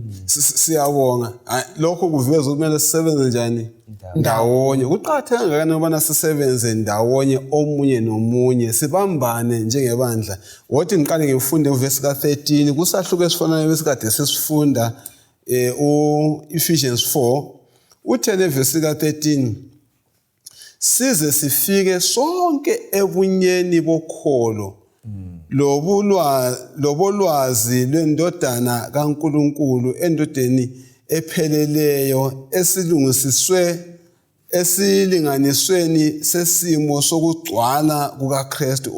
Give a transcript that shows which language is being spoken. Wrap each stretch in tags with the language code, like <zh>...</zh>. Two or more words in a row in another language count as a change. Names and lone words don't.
<nd>Siyabonga lokho kuveza kumele sisebenze njani ndawonye. Kuqakatheke ngani ubana sisebenze ndawonye omunye nomunye sibambane njengebandla. Wathi ngiqale ngifunde uverse ka13 kusahluko esifanayo besikade sesifunda Ephesians 4 uthele verse ka13 size sifike sonke ebunyeni bokholo lobolwazi lwendodana kaNkulunkulu endodeni epheleleyo esilinganisweni sesimo sokugcwala kukaKristu.</nd>